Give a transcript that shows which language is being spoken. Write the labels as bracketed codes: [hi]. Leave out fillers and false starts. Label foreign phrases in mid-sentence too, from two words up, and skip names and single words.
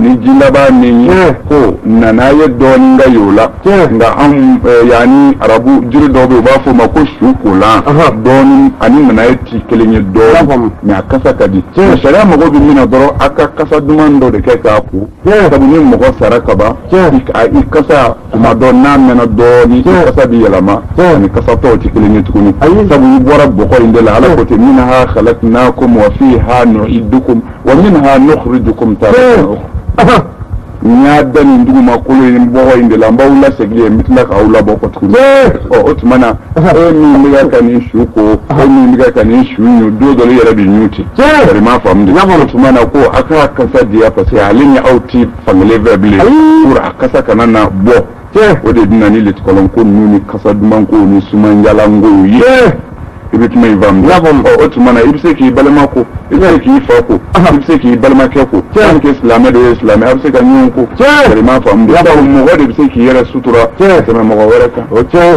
[bm] ni ji laban min ye ko nana ye dɔɔni ka y'o la nka an yanni arabu jiri dɔw bɛ yen u b'a fɔ o ma ko su kolan dɔɔni ani nana ye ti kelen ye dɔɔni mais a kasa ka di sariya mago bɛ min na dɔrɔn a ka kasa duman dɔ de kɛ k'a ko sabu ni mɔgɔ sara ka ban I kasa tuma dɔ n'a mɛnna dɔɔni I kasa bɛ yɛlɛma ani kasa tɔw ti kelen ye tuguni sabu I bɔra bɔgɔ in de la ala ko ten [ar] منها خلقناكم وفيها نعيدكم ومنها نخرجكم تارة أخرى [bm] n y'a da nin dugumakolo in bɔgɔ in de la n b'aw lasegin yen n bɛ tila k'aw labɔ kɔ tuguni o tuma na e min bɛ ka nin su ko e min bɛ ka nin su ɲu don dɔ yɛrɛ bɛ ɲu ten Tarima faamu de o tuma na ko a ka kasa diya [fr] parce que [bm] ale ni aw ti fankelen fɛ bilen pour a kasa kana na bɔ o de bɛ na ni letikɔlɔnko ninnu ni kasa dumanko ni sumanjalanko ye I bɛ tuma in faamu o tuma na I bɛ se k'i balima ko I bɛ se k'i fa ko I bɛ se k'i balimakɛ ko hali k'i silamɛ dɔ ye silamɛ a bɛ se ka ɲɔgɔn ko Tarima faamu de sabu mɔgɔ de bɛ se k'i yɛrɛ sutura ka tɛmɛ mɔgɔ wɛrɛ kan o